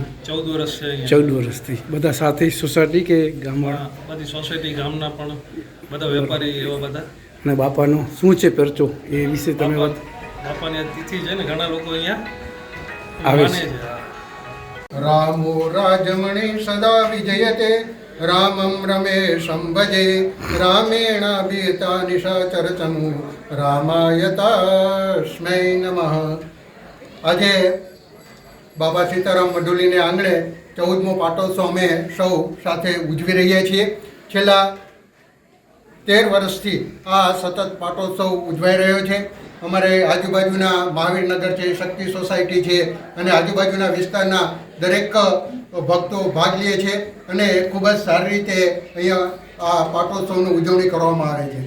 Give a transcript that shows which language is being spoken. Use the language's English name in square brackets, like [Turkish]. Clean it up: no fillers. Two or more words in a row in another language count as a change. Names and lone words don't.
[Gujarati] 14 વર્ષ છે। 14 વર્ષથી બધા સાથે સોસાયટી કે ગામમાં? બધી સોસાયટી, ગામના પણ બધા વેપારી, એવા બધા। અને બાપાનો શું છે પરચો એ વિશે તમે વાત? બાપાની તિથિ છે ને, ઘણા લોકો અહીંયા આવે માને છે। છે। [Sanskrit] रामो राजमणि सदा विजयते रामं रमेशं भजे रामेणाभिता निशाचरतनु रामायतास्मै नमः। [Gujarati] આજે બાબા સીતારામ મઢુલીને આંગણે 14મો પાટોત્સવ અમે સૌ સાથે ઉજવી રહ્યા છીએ। છેલ્લા 13 વર્ષથી આ સતત પાટોત્સવ ઉજવાઈ રહ્યો છે। અમારે આજુબાજુના મહાવીરનગર છે, શક્તિ સોસાયટી છે અને આજુબાજુના વિસ્તારના દરેક ભક્તો ભાગ લે છે અને ખૂબ જ સારી રીતે અહીંયા આ પાટોત્સવની ઉજવણી કરવામાં આવે છે।